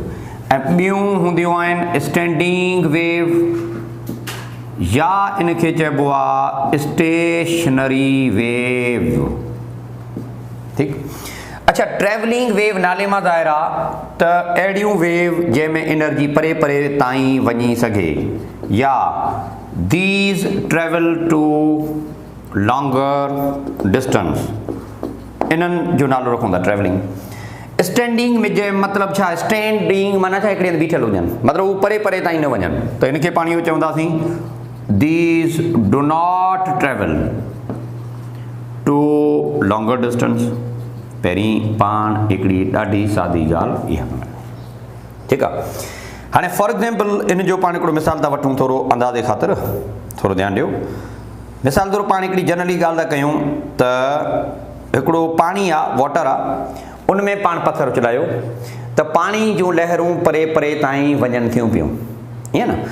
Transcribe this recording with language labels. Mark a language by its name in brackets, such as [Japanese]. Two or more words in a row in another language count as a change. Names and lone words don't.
[Sindhi] ऐं ॿियूं हूंदियूं आहिनि [English] standing wave, [Sindhi] या इनखे चइबो आहे [English] stationary wave. [Sindhi] ठीकु। अच्छा, [English] travelling wave [Sindhi] नाले मां ज़ाहिर आहे त अहिड़ियूं वेव जंहिंमें एनर्जी परे परे ताईं वञी सघे, [English] या these travel to longer distance, [Sindhi] इन्हनि जो नालो रखूं था ट्रेवलिंग। स्टैंडिंग में जे मतिलबु छा? स्टैंडिंग माना छा? हिकिड़े हंधि बीठल हुजनि, मतिलबु उहे परे परे ताईं न वञनि, त इनखे पाण इहो चवंदासीं [English] these do not travel to longer distance. [Sindhi] पहिरीं पाण हिकिड़ी ॾाढी सादी ॻाल्हि इहा कंदा। ठीकु आहे। हाणे [English] for example [Sindhi] इन जो पाण हिकिड़ो मिसाल था वठूं, थोरो अंदाज़े ख़ातिर थोरो ध्यानु ॾियो। मिसाल तौरु पाण हिकिड़ी जनरली ॻाल्हि था कयूं त हिकिड़ो पाणी आहे, वाटर आहे, उन में पाण पथर उछलायो त पाणी जूं लहरूं परे परे ताईं वञनि थियूं पियूं, ईअं न?